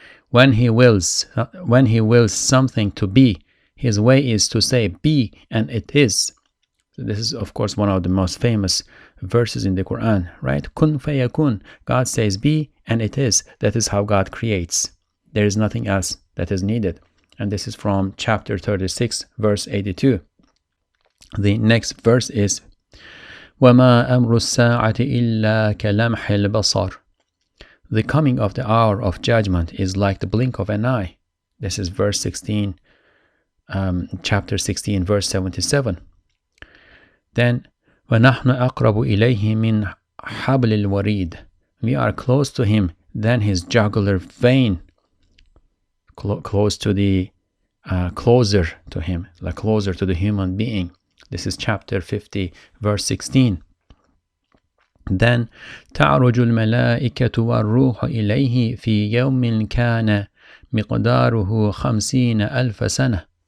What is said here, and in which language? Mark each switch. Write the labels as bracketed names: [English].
[English] When he wills something to be, his way is to say be and it is. So this is of course one of the most famous verses in the Quran, right? Kun fayakun. God says be and it is. That is how God creates. There is nothing else that is needed. And this is from chapter 36, verse 82. The next verse is [Arabic] وَمَا أَمْرُ السَّاعَةِ إِلَّا كَلَمْحِ الْبَصَرِ [English] the coming of the hour of judgment is like the blink of an eye. This is verse 16, chapter 16, verse 77. [Arabic] Then, وَنَحْنُ أَقْرَبُ إِلَيْهِ مِنْ حَبْلِ الْوَرِيدِ. [English] We are close to him than his jugular vein. Close to the, closer to him, like closer to the human being. This is chapter 50, verse 16. [Arabic] Then, تَعْرُجُ الْمَلَائِكَةُ وَالرُّوحُ إِلَيْهِ فِي يَوْمٍ كَانَ مِقْدَارُهُ 50,000 سَنَةً.